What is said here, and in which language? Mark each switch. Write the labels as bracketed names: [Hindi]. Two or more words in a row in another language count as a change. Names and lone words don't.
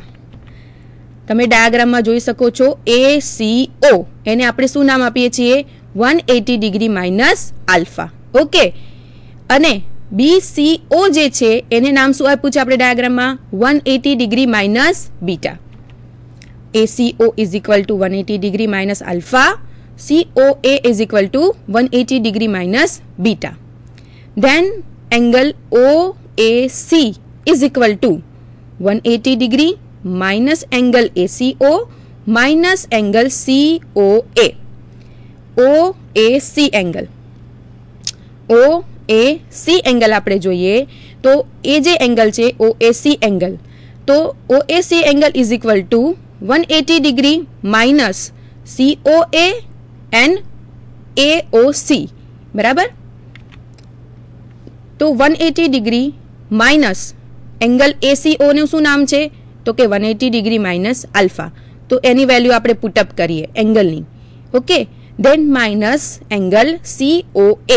[Gujarati] તમે ડાયાગ્રામમાં જોઈ શકો છો એ સી ઓ એને આપણે શું નામ આપીએ છીએ? 180 [English] degree minus alpha. [Gujarati] ઓકે, અને BCO જે છે એને નામ શું આપ્યું છે આપણે ડાયાગ્રામમાં? [English] 180 degree minus beta. ACO is equal to 180 degree minus alpha. COA is equal to 180 degree minus beta. Then angle OAC is equal to 180 degree minus angle ACO minus angle COA. OAC angle. OAC angle [Gujarati] આપણે જોઈએ તો એ જે એંગલ છે [English] OAC એંગલ, તો OAC એંગલ is equal to 180 degree minus COA and AOC. બરાબર? [Gujarati] તો [English] 180 degree minus angle ACO [Gujarati] નું શું નામ છે? તો કે [English] 180 degree minus alpha. [Gujarati] તો એની વેલ્યુ આપણે પુટઅપ કરીએ એંગલની. [English] okay, then minus angle COA.